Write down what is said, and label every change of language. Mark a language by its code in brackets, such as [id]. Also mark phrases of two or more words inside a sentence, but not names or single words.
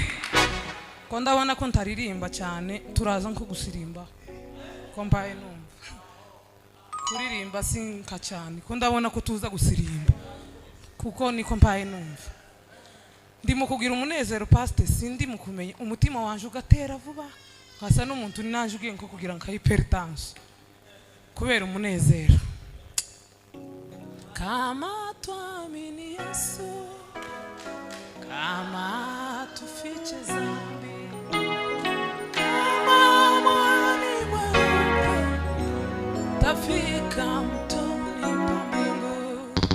[rw] Ko ndabona ko ntaririmba cyane turaza nko gusirimba ko mbaye numva kuririmba sinka cyane ko ndabona ko tuza gusirimba kuko niko mbaye numva ndimo kugira umunezero pastor sindi mu kumenya umutima wanje ugatera vuba nkasa n'umuntu nanje ugiye nko kugira nka hypertension kubera umunezero. [sw] Kama tuamini Yesu, kama tufiche dhambi, kama mwani mweupe tafika mtoni pa mbingu.